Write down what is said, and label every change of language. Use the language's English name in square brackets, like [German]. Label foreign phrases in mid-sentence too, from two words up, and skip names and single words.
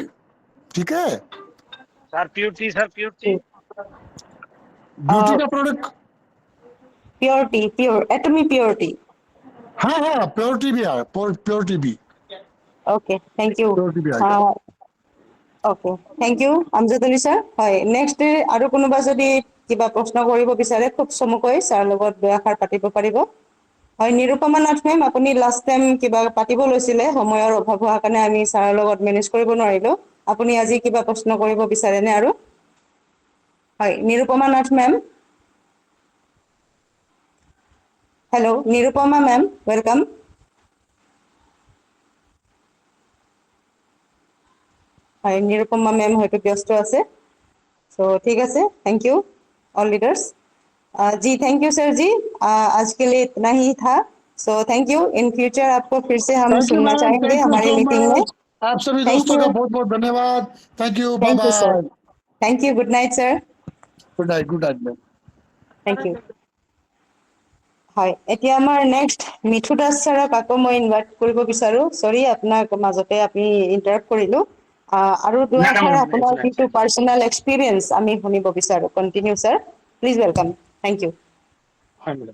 [Hindi] ठीक है। सर प्योरिटी, सर प्योरिटी, ब्यूटी का प्रोडक्ट, प्योरिटी, प्योर एटमी प्योरिटी। हाँ हाँ, प्योरिटी भी है, प्योरिटी भी, [English] OK, thank you. [Hindi] प्योरिटी भी आएगा। ओके, [English] thank you [Assamese] আমজাদ আলী ছাৰ। হয়, নেক্সট আৰু কোনোবা যদি কিবা প্ৰশ্ন কৰিব বিচাৰে খুব চমুকৈ ছাৰ লগত দুআষাৰ পাতিব পাৰিব। হয়, নিৰুপমা নাথ মেম, আপুনি [English] last time [Assamese] কিবা পাতিব লৈছিলে, সময়ৰ অভাৱ হোৱাৰ কাৰণে আমি ছাৰৰ লগত মেনেজ কৰিব নোৱাৰিলো। আপুনি আজি কিবা প্ৰশ্ন কৰিব বিচাৰেনে আৰু? হয়, নিৰুপমা নাথ মেম। হেল্ল', নিৰুপমা মেম, ৱেলকাম। হয়, নিৰুপমা মেম হয়তো ব্যস্ত আছে। [Hindi] सो ठीक है, [English] thank you all leaders. [Hindi] जी [English] thank you [Hindi] सर जी, आज के लिए इतना ही था। [English] so thank you, in future [Hindi] आपको फिर से हम [English] thank you [Hindi] सुनना मैम, चाहेंगे [English] thank you [Hindi] हमारी सो मीटिंग में। मच। आप सभी [English] थैंक [Hindi] दोस्तों [English] यू, [Hindi] का बहुत बहुत धन्यवाद। [English] thank you, bye thank you sir, [Hindi] बाय। [English] thank you, good night sir, good night, good night ma'am. thank you. [Assamese] হয়, এতিয়া আমাৰ নেক্সট মিঠু দাস ছাৰক আকৌ মই ইনভাইট কৰিব বিচাৰো। সৰি আপোনাক মাজতে আমি ইণ্টাৰাপ্ট কৰিলো। আৰু না না দুআষাৰ ম্যাডাম, আপোনাৰ যিটো [English] personal experience [Assamese] আমি শুনিব বিচাৰো। [English] continue sir, please welcome, thank you. [Assamese] হয় ম্যাডাম।